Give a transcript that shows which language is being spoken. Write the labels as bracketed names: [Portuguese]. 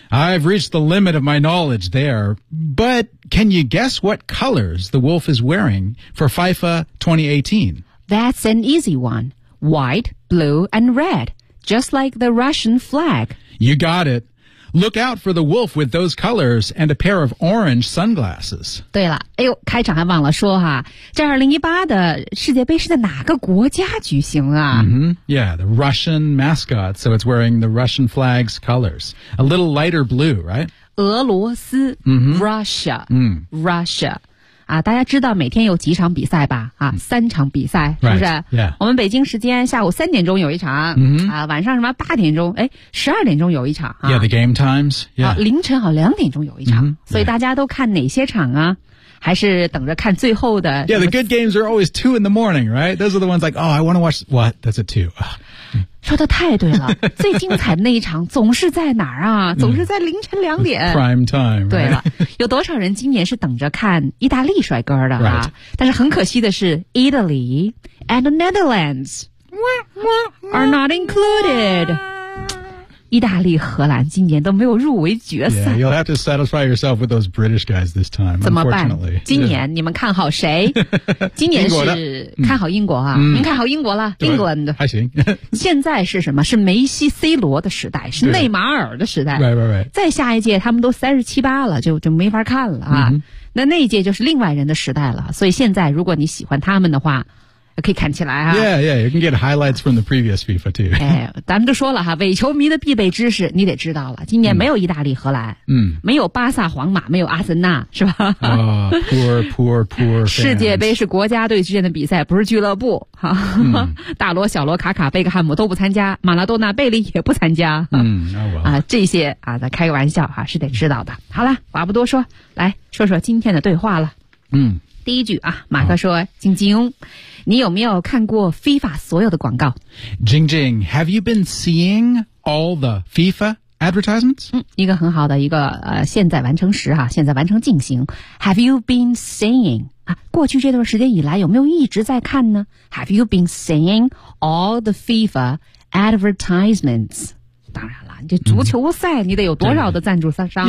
[English] I've reached the limit of my knowledge there. But can you guess what colors the wolf is wearing for FIFA 2018? That's an easy one. White, blue, and red. Just like the Russian flag. You got it. Look out for the wolf with those colors and a pair of orange sunglasses. [Chinese] 对了，哎呦，开场还忘了说哈，这2018的世界杯是在哪个国家举行啊？ [English] Yeah, the Russian mascot, so it's wearing the Russian flag's colors. A little lighter blue, right? [Chinese] 俄罗斯、Russia,、Russia. 啊，大家知道每天有几场比赛吧？啊，三场比赛是不是？ [English] Right. Yeah. [Chinese] 我们北京时间下午3点钟有一场， mm-hmm. 啊，晚上什么8点钟？哎，12点钟有一场啊。 [English] Yeah, the game times. Yeah. [Chinese] 啊，凌晨好2点钟有一场， mm-hmm. 所以大家都看哪些场啊？还是等着看最后的 [English] ？Yeah, the good games are always 2 in the morning, right? Those are the ones like, oh, I want to watch what? That's a 2. [Chinese] 说的太对了，最精彩的那一场总是在哪儿啊？总是在凌晨2点。 [English] Prime time. [Chinese] 对了，有多少人今年是等着看意大利帅哥的啊？ [English] Right. [Chinese] 但是很可惜的是 [English] ，Italy and Netherlands are not included. [Chinese] 意大利、荷兰今年都没有入围决赛。 [English] Yeah, you'll have to satisfy yourself with those British guys this time. [Chinese] 怎么办？今年你们看好谁？今年是看好英国啊？您看好英国了 ？England 还行。现在是什么？是梅西、C 罗的时代，是内马尔的时代。 [English] Right, right, right. [Chinese] 再下一届他们都37、8了，就没法看了啊。那一届就是另外人的时代了。所以现在如果你喜欢他们的话。可以看起来啊 [English] Yeah, yeah, you can get highlights from the previous FIFA too. [Chinese] 哎，咱们都说了哈，伪球迷的必备知识你得知道了。今年没有意大利、荷兰，没有巴萨、皇马，没有阿森纳，是吧？啊、 [English] poor, poor, poor fans. [Chinese] 世界杯是国家队之间的比赛，不是俱乐部。哈，大罗、小罗、卡卡、贝克汉姆都不参加，马拉多纳、贝利也不参加。这些啊，咱开个玩笑哈、啊，是得知道的。好了，话不多说，来说说今天的对话了。第一句啊，马克说：“晶晶，你有没有看过 FIFA 所有的广告？” [English] Jing Jing, have you been seeing all the FIFA advertisements? [Chinese] 一个很好的一个现在完成时哈、啊，现在完成进行。 [English] Have you been seeing [Chinese] 啊？过去这段时间以来有没有一直在看呢 ？ [English] Have you been seeing all the FIFA advertisements? [Chinese] 当然了，这足球赛、你得有多少的赞助商啊？